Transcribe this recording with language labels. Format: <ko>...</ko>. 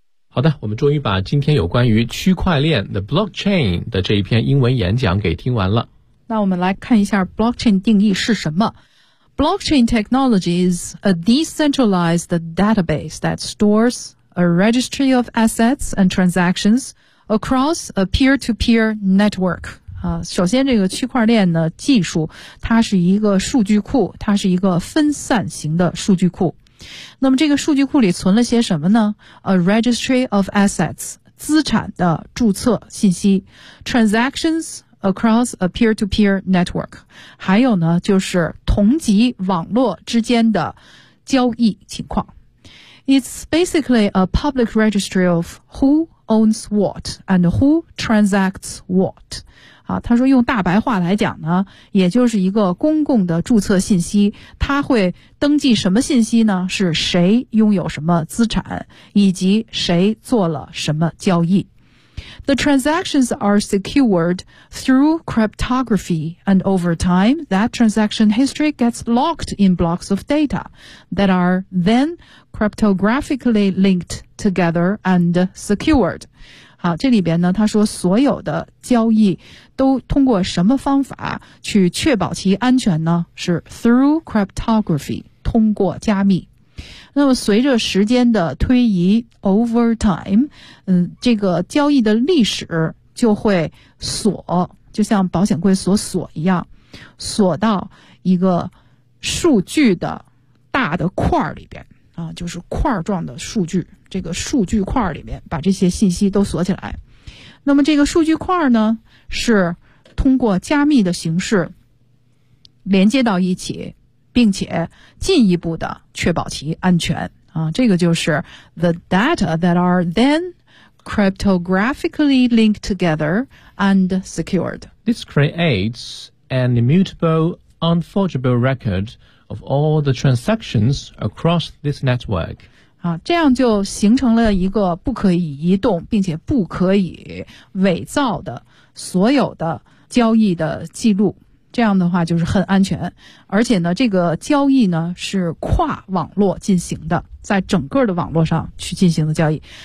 <zh>好的，我们终于把今天有关于区块链 The Blockchain 的这一篇英文演讲给听完了。那我们来看一下 blockchain 定义是什么。</zh> <en>Blockchain technology is a decentralized database that stores a registry of assets and transactions across a peer-to-peer network.</en> <zh>首先这个区块链的技术，它是一个数据库，它是一个分散型的数据库。那么这个数据库里存了些什么呢？</zh> <en>A registry of assets,</en> <zh>资产的注册信息，</zh> <en>transactions,across a peer-to-peer network.</en> <zh>还有呢，就是同级网络之间的交易情况。</zh> <en>It's basically a public registry of who owns what and who transacts what.</en> <zh>他说用大白话来讲呢，也就是一个公共的注册信息，它会登记什么信息呢？是谁拥有什么资产，以及谁做了什么交易。</zh> <en>The transactions are secured through cryptography, and over time, that transaction history gets locked in blocks of data that are then cryptographically linked together and secured.</en> <zh>好，这里边呢，他说所有的交易都通过什么方法去确保其安全呢？是</zh> <en>through cryptography,</en> <zh>通过加密。那么随着时间的推移</zh> <en>over time,</en> <zh>这个交易的历史就会锁，就像保险柜锁一样，锁到一个数据的大的块里边啊，就是块状的数据，这个数据块里面把这些信息都锁起来。那么这个数据块呢，是通过加密的形式连接到一起，并且进一步的确保其安全啊，这个就是</zh> <en>the data that are then cryptographically linked together and secured. This creates an immutable, unforgeable record of all the transactions across this network.</en> <zh>啊，这样就形成了一个不可以移动并且不可以伪造的所有的交易的记录。这样的话就是很安全，而且呢，这个交易呢是跨网络进行的，在整个的网络上去进行的交易。</zh>